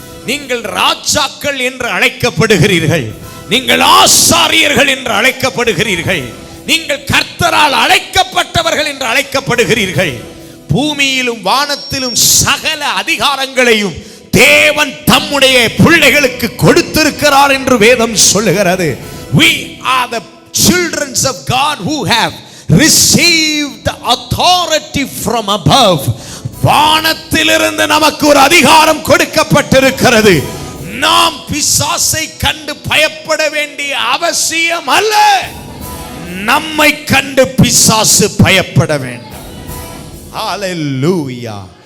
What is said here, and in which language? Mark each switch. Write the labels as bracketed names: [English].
[Tamil] நீங்கள் ராஜாக்கள் என்று அழைக்கப்படுகிறீர்கள். நீங்கள் ஆசாரியர்கள் என்று அழைக்கப்படுகிறீர்கள். நீங்கள் கர்த்தரால் அழைக்கப்பட்டவர்கள் என்று அழைக்கப்படுகிறீர்கள். பூமியிலும் வானத்திலும் சகல அதிகாரங்களையும் தேவன் தம்முடைய பிள்ளைகளுக்கு கொடுத்திருக்கிறார் என்று வேதம் சொல்லுகிறது. [English] We are the children of God who have received authority from above. [Tamil] வானத்திலிருந்து நமக்கு ஒரு அதிகாரம் கொடுக்கப்பட்டிருக்கிறது. நாம் பிசாசை கண்டு பயப்பட வேண்டிய அவசியம் அல்ல. நம்மை கண்டு பிசாசு பயப்பட வேண்டும். ஹல்லேலூயா.